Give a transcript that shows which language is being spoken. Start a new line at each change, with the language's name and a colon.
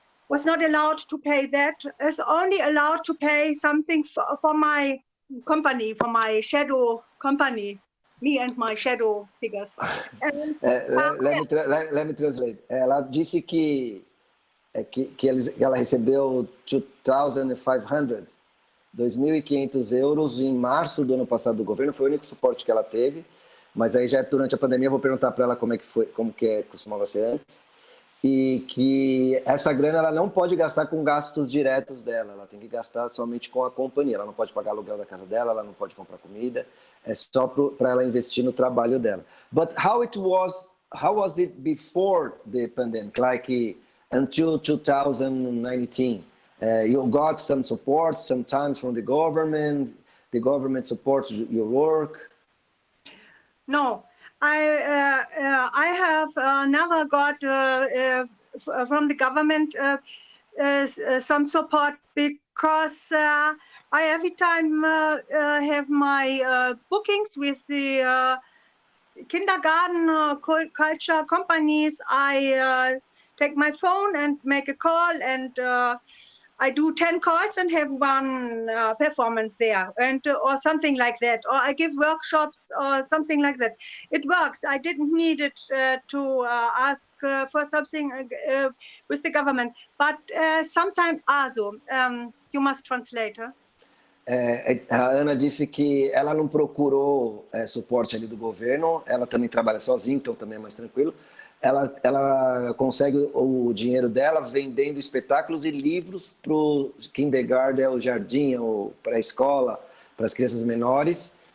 English: Was not allowed to pay that. Is only allowed to pay something for my company, for my shadow company. me and my shadow figures. Let me translate.
Portuguese: Ela disse que ela recebeu 2.500 euros em março do ano passado do governo, foi o único suporte que ela teve, mas aí já durante a pandemia eu vou perguntar para ela como é que foi, costumava ser antes, e que essa grana ela não pode gastar com gastos diretos dela, ela tem que gastar somente com a companhia, ela não pode pagar aluguel da casa dela, ela não pode comprar comida, é só para ela investir no trabalho dela.
English: But how was it before the pandemic, like until 2019? You got some support sometimes from the government supports your work? No, I have never got from the government some support because I every time have my bookings with the kindergarten culture companies. I take my phone and make a call, and I do 10 calls and have one performance there, and or something like that, or I give workshops or something like that. It works. I didn't need it to ask for something with the government, but sometimes also you must translate. Huh?
Portuguese: A Ana disse que ela não procurou suporte ali do governo, ela também trabalha sozinha, então também é mais tranquilo. Ela consegue o dinheiro dela vendendo espetáculos e livros para o kindergarten, o jardim, ou para a escola, para as crianças menores.